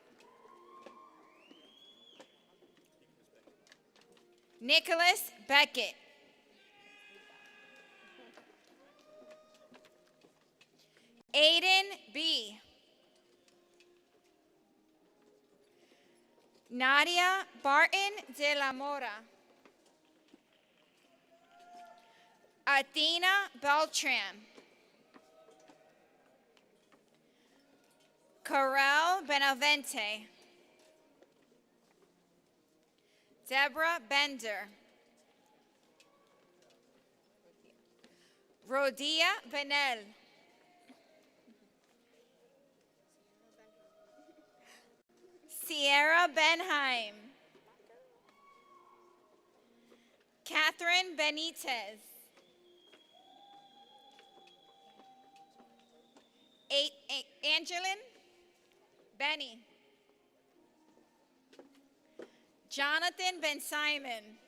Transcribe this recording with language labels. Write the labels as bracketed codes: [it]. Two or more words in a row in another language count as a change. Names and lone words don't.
[en] Nicholas Beckett. Aiden B. Nadia Barton de la Mora. Athena Beltran. Corel Benavente. Deborah Bender. Rodia Benel. Sierra Benheim. Catherine Benitez. Angelin Benny. Jonathan Ben Simon.